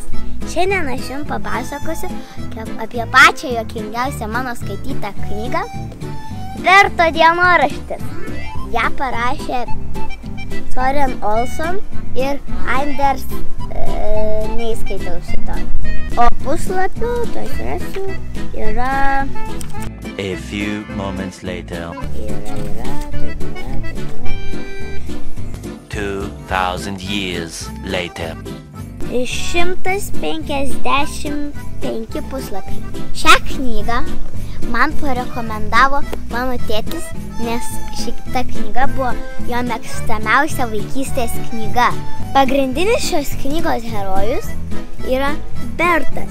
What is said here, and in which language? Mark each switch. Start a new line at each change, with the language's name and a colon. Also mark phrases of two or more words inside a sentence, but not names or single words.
Lithuanian: Šiandien aš jums papasakosiu apie pačią juokingiausią mano skaitytą knygą Berto dienoraštis. Ją parašė Søren Olson ir Anders neįskaitau šito. O puslapių, to rasiu, yra...
English: A few moments later. 2000 years later.
Lithuanian: 155 puslapiai. Šią knygą man parekomendavo mano tėtis, nes šita knyga buvo jo mėgstamiausia vaikystės knyga. Pagrindinis šios knygos herojus yra Bertas.